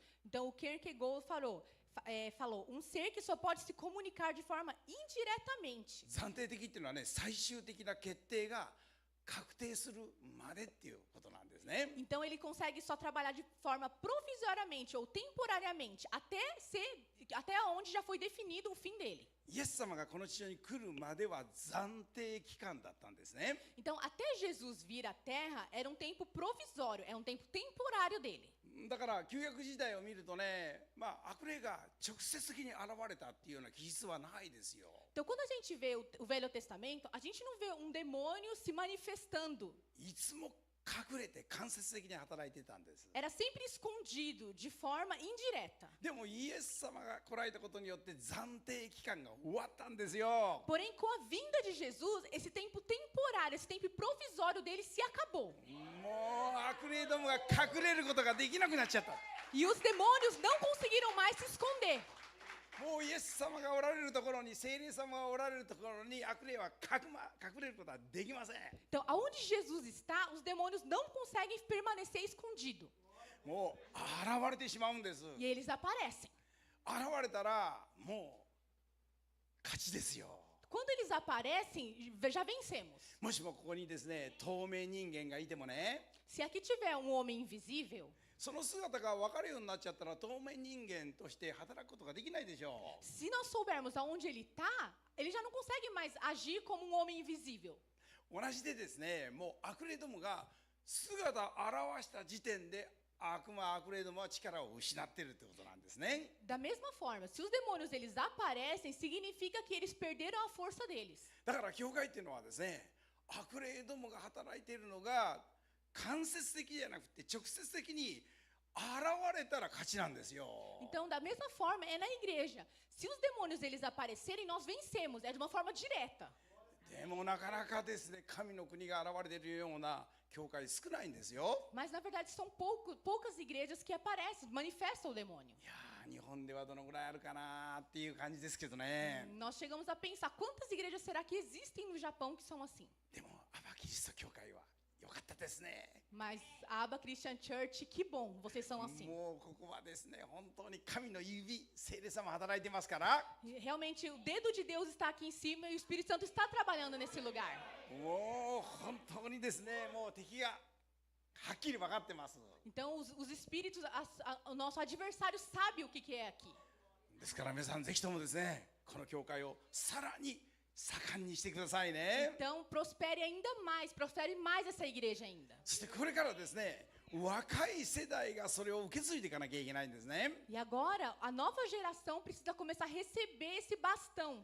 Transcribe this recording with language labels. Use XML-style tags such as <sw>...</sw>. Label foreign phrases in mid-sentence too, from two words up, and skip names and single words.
<pt>Então, o Kierkegaard falou, um ser que só pode se comunicar de forma indiretamente.</pt> <ja>暫定的っていうのはね、最終的な決定が確定するまでっていうことなんですね。</ja> <pt>Então, ele consegue só trabalhar de forma provisoriamente ou temporariamente, até onde já foi definido o fim dele.</pt> <ja>イエス様がこの地上に来るまでは暫定期間だったんですね。</ja> <pt>Então, até Jesus vir à Terra, era um tempo provisório, é um tempo temporário dele.</pt> <ja>だから旧約時代を見るとね、悪霊が直接的に現れたっていうような記述はないですよ。</ja> <pt>Então, quando a gente vê o Velho Testamento, a gente não vê um demônio se manifestando.</pt> <ja>いつも隠れて間接的に働いてたんです。</ja> <pt>Era sempre escondido, de forma indireta.</pt> <ja>でもイエス様が来られたことによって暫定期間が終わったんですよ。</ja> <pt>Porém, com a vinda de Jesus, esse tempo temporário, esse tempo provisório dele se acabou.</pt> <ja>もう悪霊どもが隠れることができなくなっちゃった。</ja> <pt>E os demônios não conseguiram mais se esconder.</pt> <ja>もうイエス様がおられるところに、聖霊様がおられるところに悪霊は隠れることはできません。</ja> <pt>Então, aonde Jesus está, os demônios não conseguem permanecer escondidos.</pt> <ja>もう現れてしまうんです。</ja> <pt>E eles aparecem.</pt> <ja>現れたらもう勝ちですよ。</ja> <pt>Quando eles aparecem, já vencemos.</pt> <ja>もしもここにですね、透明人間がいてもね、</ja> <pt>Se aqui tiver um homem invisível,</pt> <ja>その姿が分かるようになっちゃったら透明人間として働くことができないでしょう。</ja> <pt>se nós soubermos aonde ele está, ele já não consegue mais agir como um homem invisível.</pt> <ja>同じでですね、もう悪霊どもが姿を現した時点で悪霊どもは力を失っているということなんですね。</ja> <pt>Da mesma forma, se os demônios eles aparecem, significa que eles perderam a força deles.</pt> <ja>だから教会っていうのはですね、悪霊どもが働いているのが間接的じゃなくて直接的に現れたら勝ちなんですよ。</ja> <pt>Então, da mesma forma, é na igreja. Se os demônios eles aparecerem, nós vencemos. É de uma forma direta.</pt> <ja>でもなかなかですね、神の国が現れているような教会少ないんですよ。</ja> <pt>Mas na verdade são poucas igrejas que aparecem, manifestam o demônio.</pt> <ja>いやー、日本ではどのぐらいあるかなっていう感じですけどね。</ja> <pt>Nós chegamos a pensar quantas igrejas será que existem no Japão que são assim?</pt> <ja>でもアバキリスト教会は良かったですね。</ja> <pt>Mas a Aba Christian Church, que bom, vocês são assim.</pt> <ja>もうここはですね、本当に神の指、聖霊様働いてますから、</ja> <pt>Realmente o dedo de Deus está aqui em cima e o Espírito Santo está trabalhando nesse lugar.</pt> <ja>もう本当にですね、もう敵がはっきり分かってます。</ja> <pt>Então os espíritos, o nosso adversário sabe o que é aqui.</pt> <ja>ですから皆さんぜひともですね、この教会をさらに盛んにしてくださいね。</ja> <pt>Então prospere mais essa igreja ainda.</pt> <ja>そしてこれからですね、若い世代がそれを受け継いでいかなきゃいけないんですね。</ja> <pt>E agora a nova geração precisa começar a receber esse bastão.</pt>